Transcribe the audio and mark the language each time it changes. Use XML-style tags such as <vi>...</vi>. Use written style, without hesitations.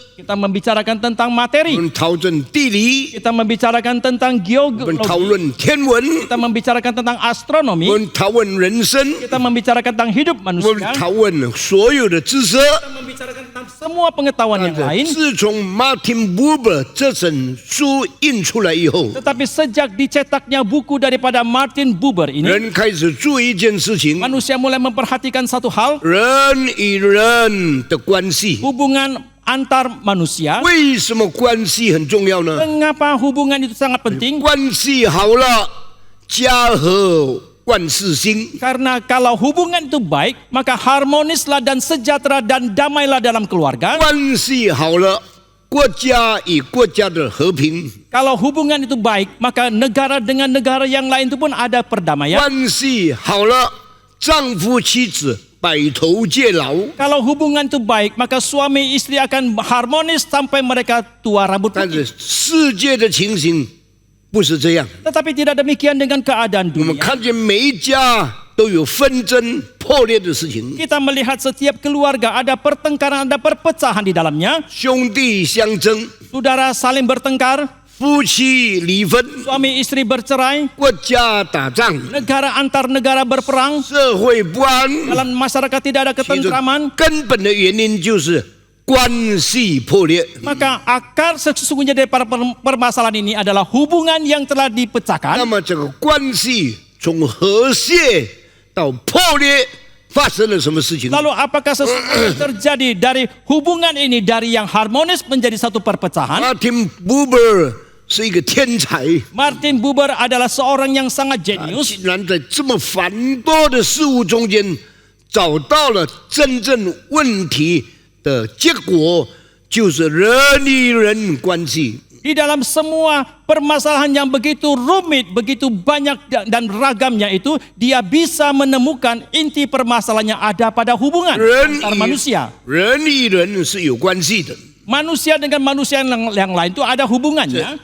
<id>Kita membicarakan tentang</id> <zh>我</zh> <id>materi,</id> <zh>们讨论地理，</zh> <id>kita membicarakan tentang</id> <zh>我们讨</zh> <id>geologi,</id> <zh>论天文，</zh> <id>kita membicarakan tentang</id> <zh>我</zh> <id>astronomi,</id> <zh>们讨论人生，</zh> <id>kita membicarakan tentang hidup</id> <zh>我们</zh> <id>manusia,</id> <zh>讨论所有的知识。</zh> <id>kita membicarakan tentang semua pengetahuan yang lain.</id> <zh>自从 Martin Buber 这本书印出来以后，</zh> <id>Tetapi sejak dicetaknya buku daripada Martin Buber ini,</id> <zh>人开始注意一件事情：</zh> <id>manusia mulai memperhatikan satu hal,</id> <zh>人与人的关系。</zh> <id>hubungan antar manusia.</id> <zh>为什么关系很重要呢？</zh> <id>Mengapa hubungan itu sangat penting?</id> <zh>关系好了，家和万事兴。</zh> <id>Karena kalau hubungan itu baik, maka harmonislah dan sejahtera dan damailah dalam keluarga.</id> <zh>关系好了，国家与国家的和平。</zh> <id>Kalau hubungan itu baik, maka negara dengan negara yang lain itu pun ada perdamaian.</id> <zh>关系好了，丈夫妻子白头偕老。</zh> <id>Kalau hubungan itu baik, maka suami istri akan harmonis sampai mereka tua rambut</id> <zh>但</zh> <id>putih.</id> <zh>是世界的情形不是这样，</zh> <id>Tetapi tidak demikian dengan keadaan</id> <zh>我们</zh> <id>dunia.</id> <zh>看见每一家都有纷争破裂的事情，</zh> <id>Kita melihat setiap keluarga ada pertengkaran, ada perpecahan di dalamnya.</id> <zh>兄弟相争，</zh> <id>Saudara saling bertengkar,</id> <zh>夫妻离婚，</zh> <id>suami istri bercerai,</id> <zh>国家打仗，</zh> <id>negara antar negara berperang,</id> <zh>社会不安。</zh> <id>dalam masyarakat tidak ada</id> <zh>其中</zh> <id>ketentraman.</id> <zh>根本的原因就是关系破裂。</zh> <id>Maka akar sesungguhnya dari para permasalahan ini adalah hubungan yang telah</id> <zh>那</zh> <id>dipecahkan.</id> <zh>么这个关系从和谐到破裂发生了什么事情？</zh> <id>Lalu apakah sesuatu yang terjadi dari hubungan ini dari yang harmonis menjadi satu perpecahan?</id> <zh>Martin Buber 是一个天才，</zh> <id>Martin Buber adalah seorang yang sangat jenius.</id> <zh>竟然在这么繁多的事物中间，找到了真正问题的结果，就是人与人关系。</zh> <id>Di dalam semua permasalahan yang begitu rumit, begitu banyak dan ragamnya itu, dia bisa menemukan inti permasalahannya ada pada hubungan antar manusia.</id> <zh>人与人是有关系的，</zh> <id>Manusia dengan manusia yang lain itu ada hubungannya.</id>